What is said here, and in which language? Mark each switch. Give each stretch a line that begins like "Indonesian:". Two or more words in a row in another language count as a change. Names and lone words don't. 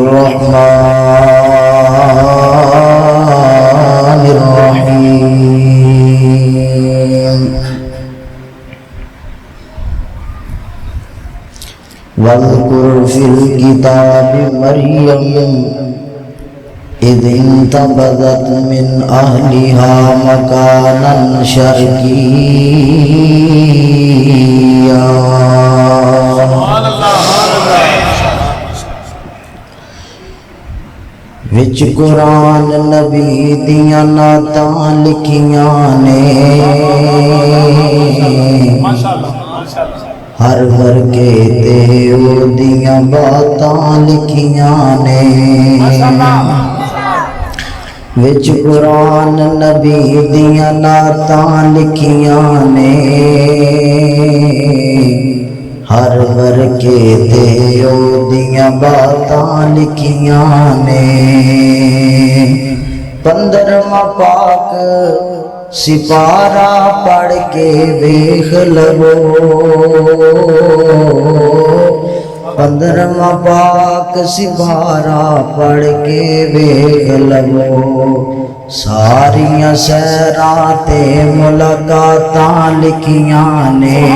Arabic: الرحمن الرحيم واذكر في الكتاب مريم إذ انتبذت من أهلها مكانا
Punjabi: شرقيا وچ قرآن نبی دیاں نعتاں لکھیاں نے ہر ورگے تے او دیاں باتاں لکھیاں نے وچ قرآن نبی دیاں نعتاں لکھیاں نے ہر ورگے تے او دیاں باتاں لکھیاں نے 15واں پاک سپارہ پڑھ کے ویکھ لو 15واں پاک سپارہ پڑھ کے ویکھ لو ساریاں سیراں تے ملاقاتاں لکھیاں نے